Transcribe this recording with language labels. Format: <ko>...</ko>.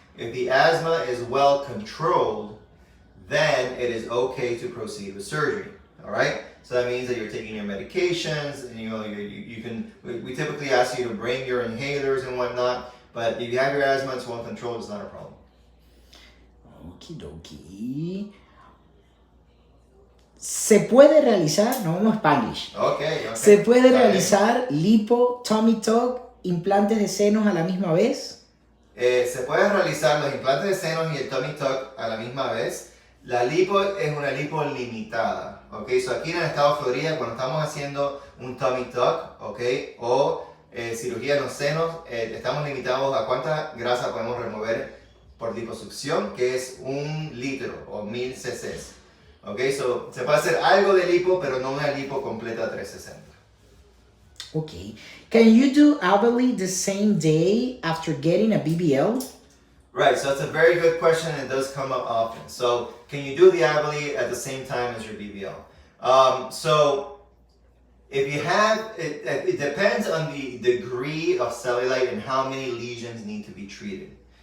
<en>If the asthma is well controlled, then it is okay to proceed with surgery, all right? So that means that you're taking your medications, and we typically ask you to bring your inhalers and whatnot, but if you have your asthma, it's well controlled, it's not a problem. Okie dokie.</en> <es>¿Se puede realizar, no vamos a Spanglish, okay. ¿Se puede realizar lipo, tummy tuck, implantes de senos a la misma vez? Se pueden realizar los implantes de senos y el tummy tuck a la misma vez. La lipo es una lipo limitada, ¿ok? So aquí en el estado de Florida, cuando estamos haciendo un tummy tuck, ¿ok? O cirugía en los senos, estamos limitados a cuánta grasa podemos remover por liposucción, que es 1 litro o 1000 cc's. ¿Ok? So se puede hacer algo de lipo, pero no una lipo completa 360. Okay.</es> <en>Can you do Aveli the same day after getting a BBL? Right, so that's a very good question and it does come up often. So, can you do the Aveli at the same time as your BBL? So, if you have, it depends on the degree of cellulite and how many lesions need to be treated.</en>